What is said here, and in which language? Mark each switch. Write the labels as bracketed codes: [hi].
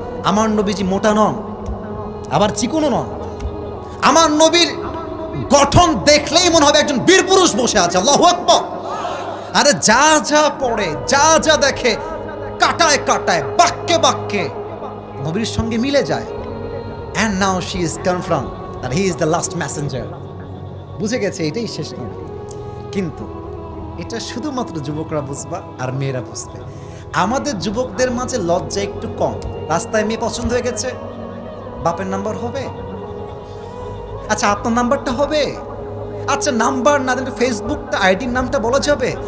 [bn] আমার নবীজি মোটা নন, আবার চিকনও নন। আমার নবীর গঠন দেখলেই মনে হবে একজন বীর পুরুষ বসে আছে। আল্লাহু আকবার। আরে যা যা পড়ে, যা যা দেখে, কাটায় কাটায়, বাক্যে বাক্যে নবীর সঙ্গে মিলে যায়। [en] And now she is confirmed that he is the last messenger. [bn] বুঝে গেছে এটাই শেষ নবী। কিন্তু এটা শুধুমাত্র যুবকরা বুঝবা আর মেয়েরা বুঝবে। আমাদের যুবকদের মাঝে লজ্জা একটু কম। রাস্তায় মেয়ে পছন্দ হয়ে গেছে, বাপের নাম্বার হবে? আচ্ছা, আপনার নাম্বারটা হবে? আচ্ছা, নাম্বার না দিলে ফেসবুকটা, আইডির নামটা বলা যাবে?